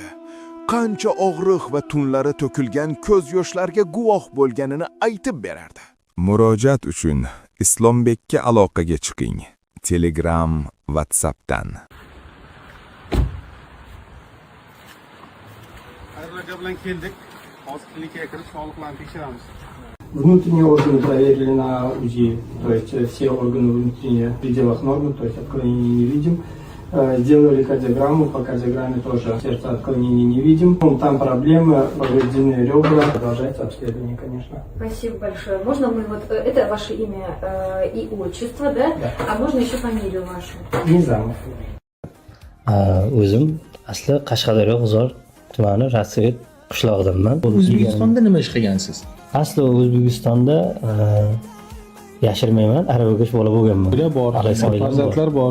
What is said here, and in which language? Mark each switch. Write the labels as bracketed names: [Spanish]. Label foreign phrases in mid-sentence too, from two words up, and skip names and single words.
[Uzbek] Qancha og'riq va tunlari to'kilgan ko'z yoshlarga guvoh bo'lganini aytib berardi. Murojaat uchun Islombekka aloqaga chiqing. Telegram, WhatsAppdan. Aka bilan keldik. Hozir klinikaga kirib sog'liqlarni tekshiramiz. [Russian] Внутренние органы проверили на УЗИ, то есть все органы внутренние в пределах нормы, то есть отклонений не видим. Сделали кардиограмму, по кардиограмме тоже сердца отклонений не видим. Там проблемы, повреждены ребра. Продолжается обследование, конечно. Спасибо большое. Можно мы вот, это ваше имя и отчество, да? Да. А можно еще фамилию вашу? Nizamov. [Uzbek] O'zim asli Qashqadaryo G'uzor tumani Rassvet qishlog'idanman. O'zbekistonda nima ish qilgansiz? Asli O'zbekistonda yashirmayman, aravago'sh bola bo'lganman. Bor. Farzandlar bor.